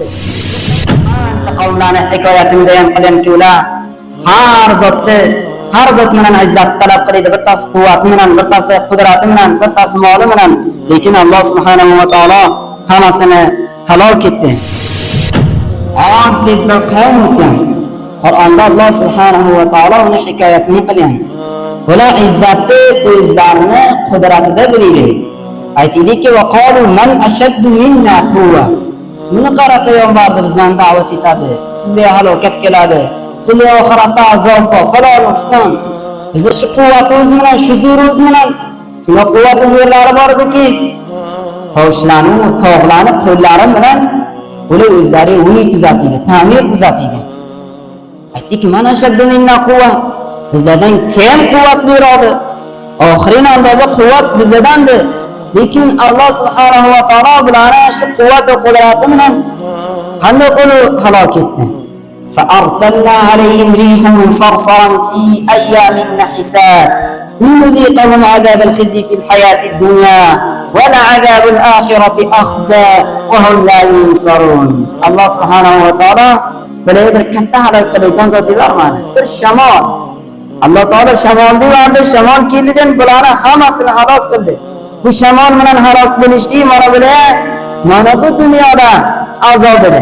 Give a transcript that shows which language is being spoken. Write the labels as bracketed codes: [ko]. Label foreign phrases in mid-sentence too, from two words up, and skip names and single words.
[uz] Qancha qavmlarni hikoyatida ham qilinki, ular har zot bilan izzat talab qiladi, bittasi quvvati bilan, bittasi qudrati bilan, bittasi moli bilan, lekin Alloh [ar] سبحانه وتعالى [uz] hammasini halok etdi. Oddiy bir qavm ekan. Qur'onda Alloh [ar] سبحانه وتعالى [uz] uni hikoyatini qilgan. Ular izzatni o'zlarini qudratida biladi. Aytdiki, [ar] وقالوا من أشد منا قوة. [uz] Buni qara payg'ambarlar bizdan da'vat etadi. Sizga halokat keladi. Sizga oxiratda azob bor. Qololmabsan. Bizda shu quvvatimiz bilan, shu zo'rimiz bilan shuna quvvat zo'rlari bor ediki, toshlarni, tog'larni qo'llari bilan ular o'zlari uy tuzatadi, ta'mir tuzatadi. Aytdiki, [ar] من أشد منا قوة. [uz] Bizlardan kim quvvatliroq? Oxirin andoza quvvat bizlardandir. Lekin Alloh [ar] سبحانه وتعالى [uz] bularni shu quvvat va qudrati bilan qanday qilib halok etdi? [ar] فأرسلنا عليهم ريحا صرصرا في أيام نحسات لنذيقهم عذاب الخزي في الحياة الدنيا ولعذاب الآخرة أخزى وهم لا ينصرون. [uz] Alloh [ar] سبحانه وتعالى [uz] bir katta halok qilgan zotlar mana. Bir shamol. Alloh taolo shamolni yubordi, shamol keldidan bularni hammasini halok qildi. Bu shamol bilan halok bo'lishdi, mana bu dunyoda azob edi.